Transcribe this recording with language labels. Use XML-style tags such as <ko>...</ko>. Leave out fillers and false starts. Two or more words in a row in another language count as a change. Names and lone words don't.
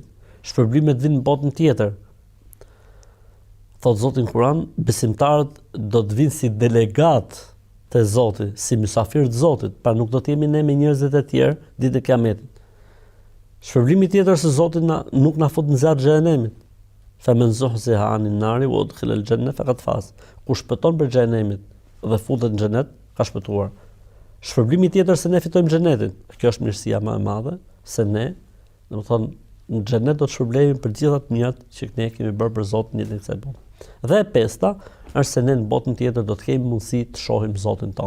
<sq>Shpërblimet vijnë në botën tjetër. Thot Zoti në Kur'an, besimtarët do të vinë si delegat të Zotit, si mysafirë të Zotit, pra nuk do të jemi ne me njerëzit e tjerë ditë e Kiametit. Shpërblimi tjetër se Zoti nuk na fut në zjarr të xhenemit.</sq> <ar>فمن زحزح عن النار وأدخل الجنة فقد فاز.</ar> <sq>Kush shpëton për xhenemit dhe futet në xhenet, ka shpëtuar. Shpërblimi tjetër se ne fitojmë xhenetin. Kjo është mirësia më e madhe se ne, domethënë në xhenet do të shpërblejmë për gjitha të mirat që ne kemi bërë për Zotin në kësaj bote. Dhe e pesta është se ne në botën tjetër do të kemi mundësi të shohim Zotin ton.</sq>